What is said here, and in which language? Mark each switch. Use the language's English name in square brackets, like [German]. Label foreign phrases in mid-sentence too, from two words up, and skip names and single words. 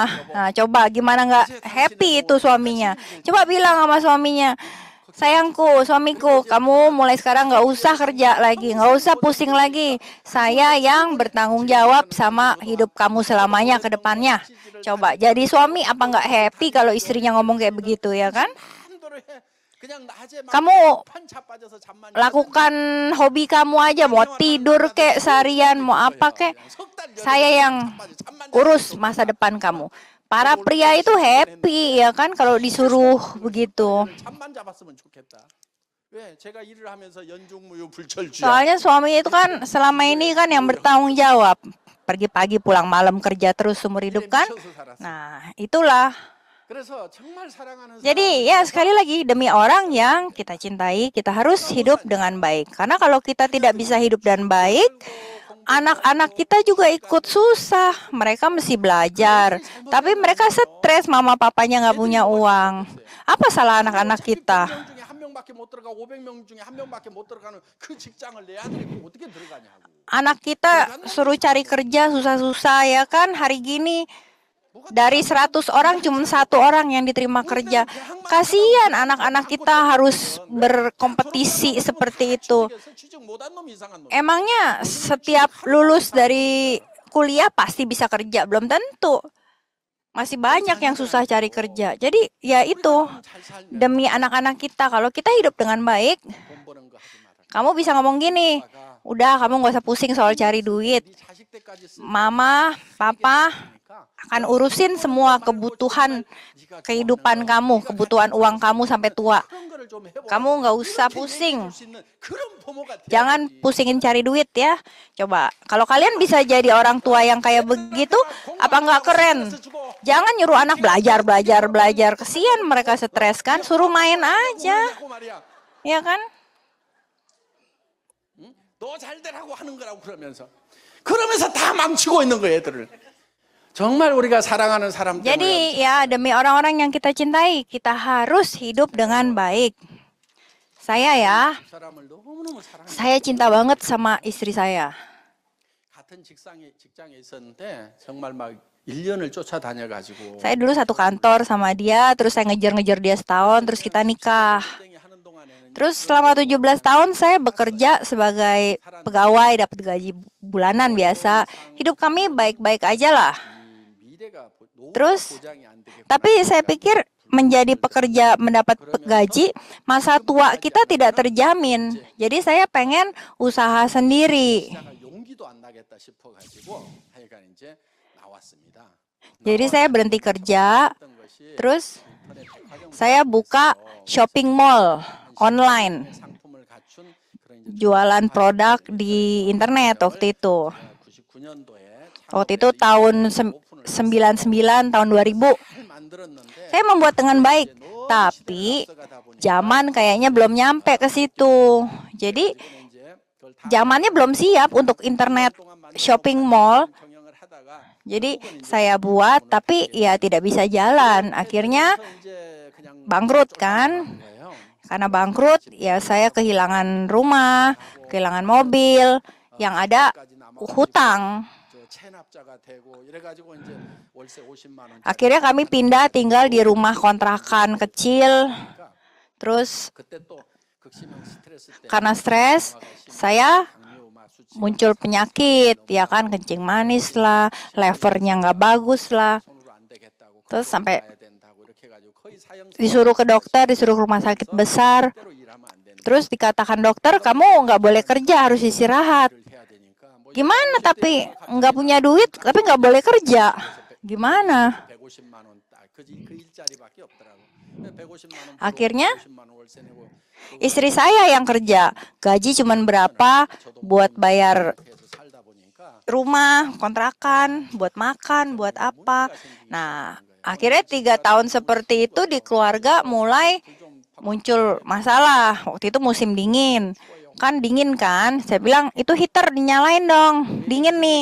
[Indonesian] Nah, coba gimana nggak happy itu suaminya. Coba bilang sama suaminya, sayangku, suamiku, kamu mulai sekarang nggak usah kerja lagi, nggak usah pusing lagi. Saya yang bertanggung jawab sama hidup kamu selamanya ke depannya. Coba, jadi suami apa nggak happy kalau istrinya ngomong kayak begitu ya kan? [Korean] 마음대로 해. 그냥 낮에 막 [Indonesian] Kamu [Korean] 판차 빠져서 잠만 [Indonesian] lakukan hobi kamu aja, mau tidur kek seharian, mau apa kek. Saya yang urus masa depan kamu. Para pria itu happy ya kan kalau disuruh begitu. [Korean] 잠만 잡았으면 좋겠다. 왜? 제가 일을 하면서 연중무휴 불철주야. [Indonesian] Soalnya suami itu kan selama ini kan yang bertanggung jawab. Pergi pagi pulang malam kerja terus seumur hidup kan. Nah, itulah. [Korean] 그래서 정말 사랑하는 [Indonesian] Jadi ya sekali lagi demi orang yang kita cintai, kita harus hidup dengan baik. Karena kalau kita tidak bisa hidup dan baik, anak-anak kita juga ikut susah. Mereka mesti belajar, tapi mereka stres mama papanya nggak punya uang. Apa salah anak-anak kita? [Korean] 100명 중에 한 명밖에 못 들어가 500명 중에 한 명밖에 못 들어가는 그 직장을 내 아들이 어떻게 들어가냐고. [Indonesian] Anak kita suruh cari kerja susah-susah ya kan. Hari gini dari 100 orang cuma 1 orang yang diterima kerja. Kasihan anak-anak kita harus berkompetisi seperti itu. [Korean] 취직 못한 놈 이상한 놈. [Indonesian] Emangnya setiap lulus dari kuliah pasti bisa kerja? Belum tentu. Masih banyak yang susah cari kerja. Jadi ya itu, [Korean] 잘 살면 [Indonesian] demi anak-anak kita, kalau kita hidup dengan baik, [Korean] 돈 버는 거 하지 마라. [Indonesian] kamu bisa ngomong gini, udah kamu nggak usah pusing soal cari duit. [Korean] 네 자식 때까지 쓸 [Indonesian] Mama, papa akan urusin semua kebutuhan kehidupan kamu, kebutuhan uang kamu sampai tua. [Korean] 그런 거를 좀 해보라. [Indonesian] Kamu nggak usah pusing. [Korean] 수 있는 그런 부모가 돼야지. [Indonesian] Jangan pusingin cari duit ya. Coba, kalau kalian bisa jadi orang tua yang kayak begitu, apa nggak keren? Jangan nyuruh anak belajar. Kesian mereka stres kan, suruh main aja. [Korean] 하고 말이야. [Indonesian] Ya kan? [Korean] 너 잘 되라고 하는 거라고 그러면서 다 망치고 있는 거예요, 애들을. 정말 우리가 사랑하는 사람 때문에 [Indonesian] Jadi ya demi orang-orang yang kita cintai, kita harus hidup dengan baik. Saya ya, [Korean] 그 사람을 너무너무 사랑해. [Indonesian] saya cinta banget sama istri saya. [Korean] 같은 직장에 있었는데 정말 막 1년을 쫓아다녀 가지고 [Indonesian] Saya dulu satu kantor sama dia, terus saya ngejar-ngejar dia setahun, terus kita nikah. [Korean] 하는 동안에는 [Indonesian] Terus selama 17 tahun saya bekerja sebagai pegawai, dapat gaji bulanan biasa. Hidup kami baik-baik aja lah. [Korean] 미래가 너무 [Indonesian] Terus, [Korean] 보장이 안 되게 [Indonesian] tapi saya pikir menjadi pekerja mendapat gaji, masa tua kita tidak terjamin. Jadi saya pengen usaha sendiri. [Korean] 시작할 용기도 안 나겠다 싶어 가지고 하여간 이제 나왔습니다. [Indonesian] Jadi saya berhenti kerja, [Korean] 어떤 것이 [Indonesian] terus [Korean] 인터넷 백화점 [Indonesian] saya buka [English] shopping mall online, [Korean] 상품을 갖춘 그런 이제 [Indonesian] jualan produk di internet waktu itu. [Korean] 99년도에 [Indonesian] Waktu itu tahun 99 tahun 2000. [Korean] 잘 만들었는데 [Indonesian] Saya membuat dengan baik, tapi zaman kayaknya belum nyampe ke situ. Jadi [Korean] 이제 그걸 다 [Indonesian] zamannya belum siap untuk [English] internet shopping mall. [Korean] 경영을 하다가 [Indonesian] Jadi saya buat tapi ya tidak bisa jalan. Akhirnya [Korean] 이제 그냥 [Indonesian] bangkrut kan. [Korean] 거예요. [Indonesian] Karena bangkrut ya saya kehilangan rumah, kehilangan mobil, yang ada hutang. [Korean] 저 체납자가 되고 이래 가지고 이제 월세 50만 원. [Indonesian] Akhirnya kami pindah tinggal di rumah kontrakan kecil. Terus [Korean] 그때 또 극심한 스트레스 때 [Indonesian] karena stres, saya [Korean] 당뇨 막 수치 [Indonesian] muncul penyakit, ya kan, kencing manis lah, levernya nggak bagus lah. [Korean] 손으로 안 되겠다고 [Indonesian] Terus sampai [Korean] 가야 된다고 이렇게 가지고 거의 사형 [Indonesian] disuruh ke dokter, disuruh ke rumah sakit besar. [Korean] 대로 일하면 안 되는 [Indonesian] Terus dikatakan dokter, kamu nggak boleh kerja, harus istirahat. [Korean] 일을 해야 되니까 뭐 [Indonesian] Gimana tapi nggak punya duit, tapi nggak boleh kerja. Gimana? [Korean] 150만 원 딱 그 일자리밖에 없더라고. 150만 원 [Indonesian] Akhirnya [Korean] 50만 원 월세 내고 [Indonesian] istri saya yang kerja, gaji cuman berapa buat bayar [Korean] 이렇게 해서 살다 보니까 [Indonesian] rumah, kontrakan, buat makan, buat apa. Nah, akhirnya 3 tahun seperti itu di keluarga mulai muncul masalah. Waktu itu musim dingin. Kan dingin kan? Saya bilang, itu heater dinyalain dong. Dingin nih.